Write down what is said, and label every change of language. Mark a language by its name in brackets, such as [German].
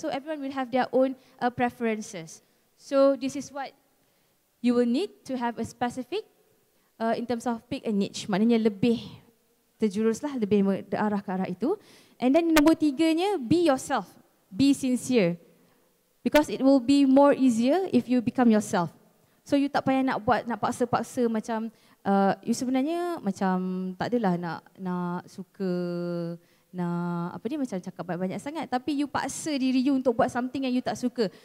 [English] So everyone will have their own preferences. So this is what you will need to have a specific in terms of pick a niche. [Malay] Maknanya lebih terjuruslah, lebih arah ke arah itu. [English] And then [Malay] nombor 3-nya, [English] be yourself. Be sincere. Because it will be more easier if you become yourself. [Malay] So you tak payah nak buat, nak paksa-paksa macam you sebenarnya macam tak adalah nak suka, nak apa dia macam cakap banyak-banyak sangat, tapi you paksa diri you untuk buat something yang you tak suka.